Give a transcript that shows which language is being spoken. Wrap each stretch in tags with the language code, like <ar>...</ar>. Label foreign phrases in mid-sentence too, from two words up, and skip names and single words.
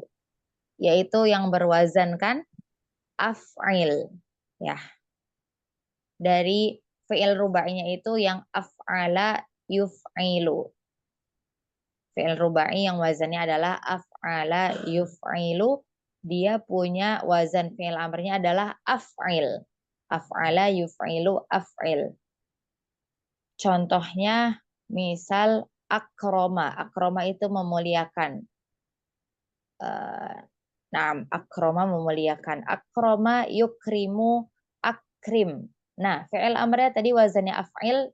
<id>Yaitu yang berwazan kan af'il. Ya. Dari fi'il rubainya itu yang</id> <ar>أفعل يفعل.</ar> <id>Fi'il rubai yang wazannya adalah</id> <ar>أفعل يفعل.</ar> <id>Dia punya wazan fi'il amrnya adalah af'il.</id> <ar>أفعل يفعل أفعل.</ar> <id>Contohnya misal akroma. Akroma itu memuliakan. Akroma memuliakan.</id> <ar>أكرم يكرم أكرم.</ar> <id>Nah, fi'il amrnya tadi wazannya af'il.</id>